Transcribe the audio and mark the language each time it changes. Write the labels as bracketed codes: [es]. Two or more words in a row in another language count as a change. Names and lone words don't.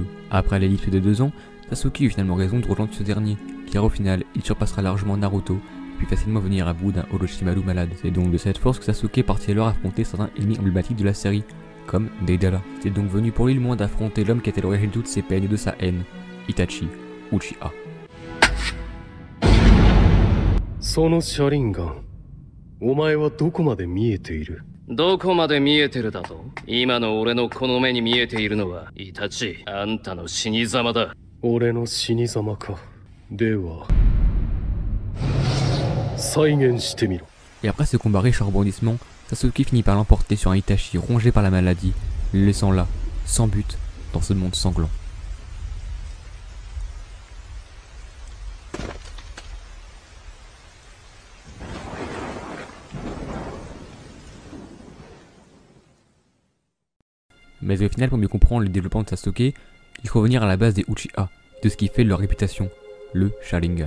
[fr] Après l'ellipse de 2 ans, Sasuke eut finalement raison de rejoindre ce dernier, car au final, il surpassera largement Naruto, puis facilement venir à bout d'un Orochimaru malade. C'est donc de cette force que Sasuke partit alors affronter certains ennemis emblématiques de la série, comme Deidara. C'est donc venu pour lui le moins d'affronter l'homme qui était l'origine de toutes ses peines et de sa haine, Itachi Uchiha. [ja] その車輪ガン、お前はどこまで見えている？どこまで見えてるだと？今の俺のこの目に見えているのは、イタチ、あんたの死に様だ。俺の死に様か。では、再現してみろ。 [fr] Et après ce combat riche en rebondissements, Sasuke finit par l'emporter sur un Itachi rongé par la maladie, le laissant là, sans but, dans ce monde sanglant. Mais au final, pour mieux comprendre le développement de Sasuke, il faut revenir à la base des Uchiha, de ce qui fait leur réputation, le Sharingan.